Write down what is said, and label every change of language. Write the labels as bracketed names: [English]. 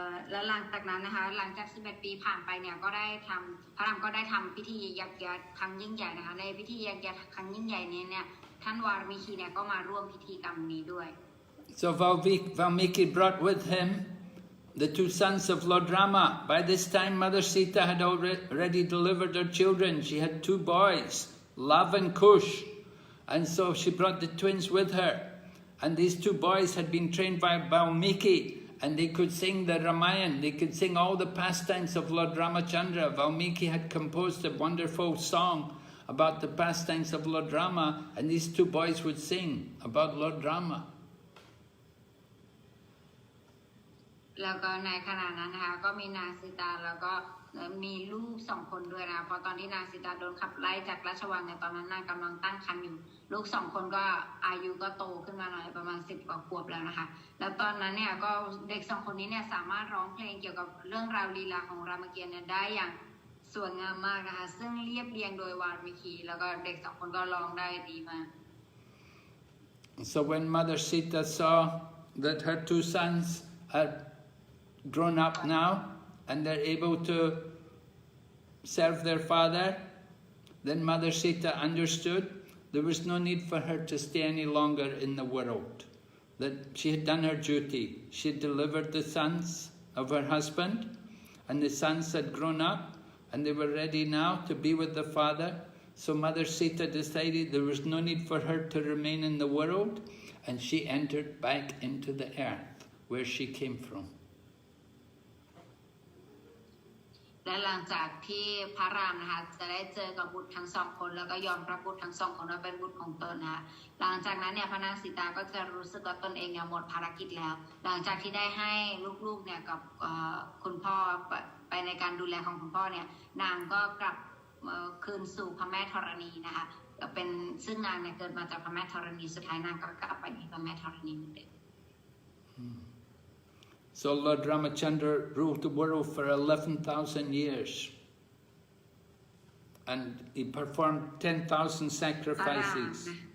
[Thai] แล้วหลังจากนั้นนะคะหลังจาก11 ปีผ่านไปเนี่ยก็ได้พระรามก็ได้ทำพิธียักษ์ครั้งยิ่งใหญ่นะคะในพิธียักษ์ครั้งยิ่งใหญ่นี้เนี่ยท่านวารมิคีเนี่ยก็มาร่วมพิธีกรรมนี้ด้วย [English] So Valmiki brought with him the two sons of Lord Rama. By this time, Mother Sita had already delivered her children. She had 2 boys, Lav and Kush. And so she brought the twins with her. And these 2 boys had been trained by Valmiki, and they could sing the Ramayana. They could sing all the pastimes of Lord Ramachandra. Valmiki had composed a wonderful song about the pastimes of Lord Rama, and these 2 boys would sing about Lord Rama. [Thai] แล้วก็ในขณะนั้นนะคะก็มีนางสีตาแล้วก็มีลูก2 คนด้วยนะเพราะตอนที่นางสีตาโดนขับไล่จากราชวังในตอนนั้นนางกำลังตั้งครรภ์อยู่ลูก2 คนก็อายุก็โตขึ้นมาหน่อยประมาณ10 กว่าขวบแล้วนะคะแล้วตอนนั้นเนี่ยก็เด็ก2 คนนี้เนี่ยสามารถร้องเพลงเกี่ยวกับเรื่องราวลีลาของรามเกียรติ์เนี่ยได้อย่างสวยงามมากนะคะซึ่งเรียบเรียงโดยวาลคีแล้วก็เด็ก2 คนก็ร้องได้ดีมาก [English] So when Mother Sita saw that her 2 sons are grown up now and they're able to serve their father, then Mother Sita understood there was no need for her to stay any longer in the world, that she had done her duty. She had delivered the sons of her husband, and the sons had grown up and they were ready now to be with the father. So Mother Sita decided there was no need for her to remain in the world, and she entered back into the earth where she came from. [Thai] และหลังจากที่พระรามนะคะจะได้เจอกับบุตรทั้ง2 คนแล้วก็ยอมรับบุตรทั้ง2 คนว่าเป็นบุตรของตนนะคะหลังจากนั้นเนี่ยพระนางสีตาก็จะรู้สึกว่าตนเองเนี่ยหมดภารกิจแล้วหลังจากที่ได้ให้ลูกๆเนี่ยกับคุณพ่อไปในการดูแลของคุณพ่อเนี่ยนางก็กลับคืนสู่พระแม่ธรณีนะคะเป็นซึ่งนางเนี่ยเกิดมาจากพระแม่ธรณีสุดท้ายนางก็กลับไปที่พระแม่ธรณีเหมือนเดิม [English] So Lord Ramachandra ruled the world for 11,000 years, and he performed 10,000 sacrifices.